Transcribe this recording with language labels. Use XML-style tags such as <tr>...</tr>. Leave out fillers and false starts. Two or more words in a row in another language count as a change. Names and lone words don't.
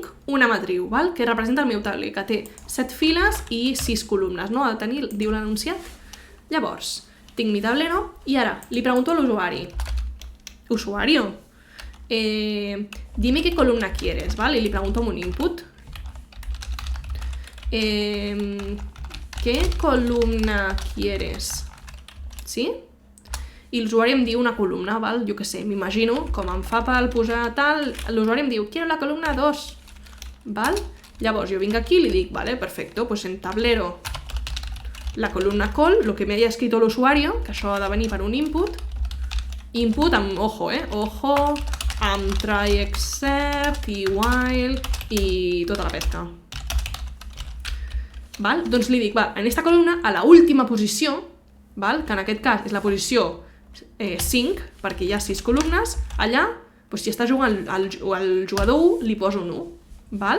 <ca>una matriu, que representa el meu tauler, que té 7 files i 6 columnes, no? Ha de tenir, diu l'anunciat. Llavors, tinc</ca> <es>mi tablero</es> <ca>i ara li pregunto a l'usuari.</ca> <es>Usuario, dime qué columna quieres, ¿vale? Y le pregunto un input. ¿Qué columna quieres? ¿Sí?</es> <ca>I l'usuari em diu una columna, val? Jo què sé, m'imagino, com em fa per posar tal, l'usuari em diu,</ca> <es>quiero la columna 2,</es> <ca>val? Llavors jo vinc aquí i li dic, vale,</ca> <es>perfecto, pues en tablero la columna call, lo que me haya escrito l'usuario,</es> <ca>que això ha de venir per un input amb ojo, ojo, amb</ca> <en>try except</en> <ca>i while i tota la pesca. Val? Doncs li dic, en aquesta columna, a la última posició, val? Que en aquest cas és la posició 5, perquè hi ha 6 columnes, allà, doncs si està jugant el jugador 1, li poso un 1. Val?</ca>